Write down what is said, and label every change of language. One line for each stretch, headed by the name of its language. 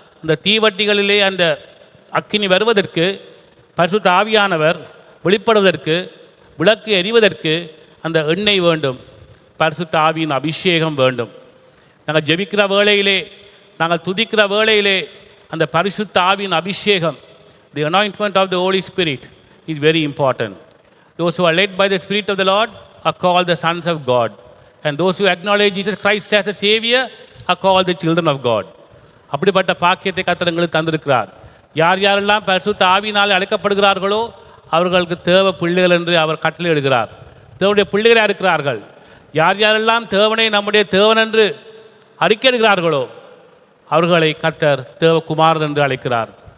Tamil: அந்த தீவட்டிகளிலே அந்த அக்கினி வருவதற்கு, பரிசுத்த ஆவியானவர் வெளிப்படுவதற்கு, விளக்கு எரிவதற்கு அந்த எண்ணெய் வேண்டும். பரிசுத்த ஆவியின் அபிஷேகம் வேண்டும். நாங்கள் ஜெபிக்கிற வேளையிலே, நாங்கள் துதிக்கிற வேளையிலே அந்த பரிசுத்த ஆவியின் அபிஷேகம்,
English: the anointment of the Holy Spirit is very important. Those who are led by the Spirit of the Lord are called the sons of God, and those who acknowledge Jesus Christ as the Savior are called the children of God.
Tamil: அப்படிப்பட்ட பாக்கியத்தை கர்த்தர் எங்களுக்கு தந்திருக்கிறார். யார் யாரெல்லாம் பரிசுத்த ஆவியினால் அழைக்கப்படுகிறார்களோ அவர்களுக்கு தேவ பிள்ளைகள் என்று அவர் கட்டளை இடுகிறார். தேவனுடைய பிள்ளைகளாக இருக்கிறார்கள். யார் யாரெல்லாம் தேவனை நம்முடைய தேவன் என்று அறிக்கையிடுகிறார்களோ அவர்களை கர்த்தர் தேவகுமாரன் என்று அழைக்கிறார்.